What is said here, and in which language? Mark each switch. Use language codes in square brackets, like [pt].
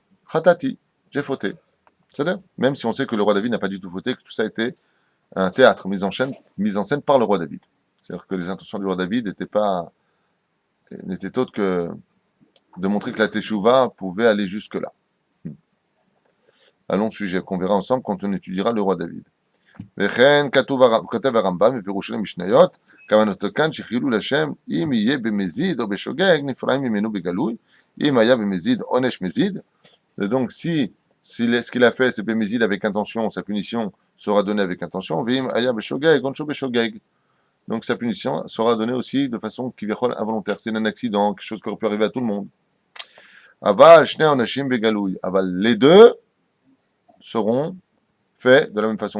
[fr] Khatati, j'ai fauté. C'est-à-dire, même si on sait que le roi David n'a pas du tout fauté, que tout ça a été un théâtre mis en scène par le roi David. C'est-à-dire que les intentions du roi David n'étaient autres que de montrer que la Teshuvah pouvait aller jusque-là. Allons au sujet qu'on verra ensemble quand on étudiera le roi David. [he] וכן כותב הרמב"ם בפירושו למשניות, כוונתו כאן שחילול השם, אם יהיה במזיד או בשוגג, נפרעים ממנו בגלוי, אם היה במזיד עונש מזיד. [fr] Et donc ce qu'il a fait, c'est bémézid avec intention, sa punition sera donnée avec intention, [he] vim aya beshogeg, onsho beshogeg. [fr] Donc sa punition sera donnée aussi de façon qui est involontaire. C'est un accident, quelque chose qui aurait pu arriver à tout le monde. [he] Aval shnei onashim begalouy. [fr] Aval, les deux seront faits de la même façon.